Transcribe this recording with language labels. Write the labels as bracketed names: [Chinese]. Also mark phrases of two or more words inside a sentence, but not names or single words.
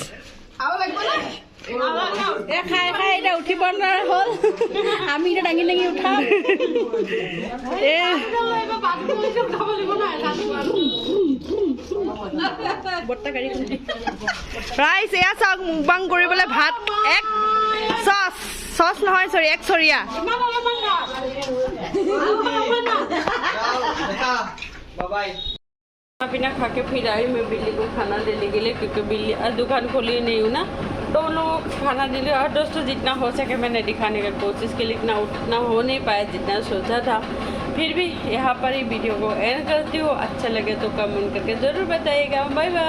[Assamese] খাই খাই এতিয়া উঠিব নোৱাৰা হ'ল আমি এতিয়া দাঙি দাঙি উঠাম ৰাইচ এয়া চাওক মুকবাং কৰিবলৈ ভাত এক চচ নহয় চৰি এক চৰিয়া [Hindi] पीना खा के फिर आई मैं बिल्ली को खाना देने के लिए क्योंकि बिल्ली आज दुकान खोली नहीं हूँ ना तो उन लोगों को खाना दे लिया और दोस्तों जितना हो सके मैंने दिखाने का कोशिश की लेकिन उतना हो नहीं पाया जितना सोचा था फिर भी यहाँ पर ही वीडियो को एंड करती हूँ अच्छा लगे तो कमेंट करके ज़रूर बताइएगा बाय बाय।